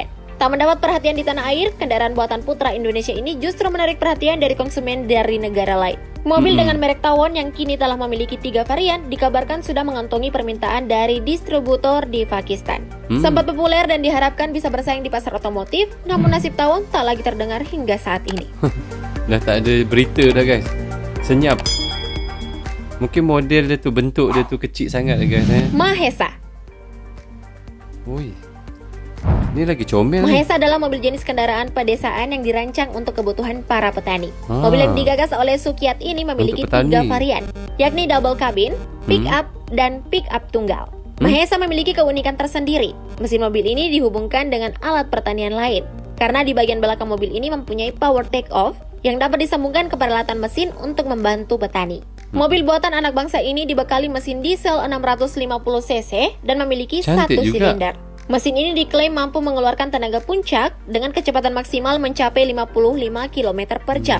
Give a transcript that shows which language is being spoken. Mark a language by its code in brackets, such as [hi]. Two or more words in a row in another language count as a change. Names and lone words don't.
[id] Tak mendapat perhatian di tanah air, kendaraan buatan putra Indonesia ini justru menarik perhatian dari konsumen dari negara lain. Mobil dengan merek Tawon yang kini telah memiliki 3 varian dikabarkan sudah mengantongi permintaan dari distributor di Pakistan. Sempat populer dan diharapkan bisa bersaing di pasar otomotif, namun nasib Tawon tak lagi terdengar hingga saat ini. [ms] Dah tak ada berita dah guys. Senyap. Mungkin model dia tu, bentuk dia tu kecil sangat guys. Mahesa. Ui. Ni lagi comel ni. [id] Mahesa adalah mobil jenis kendaraan pedesaan yang dirancang untuk kebutuhan para petani. Mobil yang digagas oleh Sukiat ini memiliki 3 varian, yakni [en] double cabin, pick up, [id] dan [en] pick up [id] tunggal. Mahesa memiliki keunikan tersendiri. Mesin mobil ini dihubungkan dengan alat pertanian lain, karena di bagian belakang mobil ini mempunyai [en] power take off [id] yang dapat disambungkan ke peralatan mesin untuk membantu petani. Mobil buatan anak bangsa ini dibekali mesin diesel 650 cc dan memiliki 1 silinder. Mesin ini diklaim mampu mengeluarkan tenaga puncak dengan kecepatan maksimal mencapai 55 km per jam.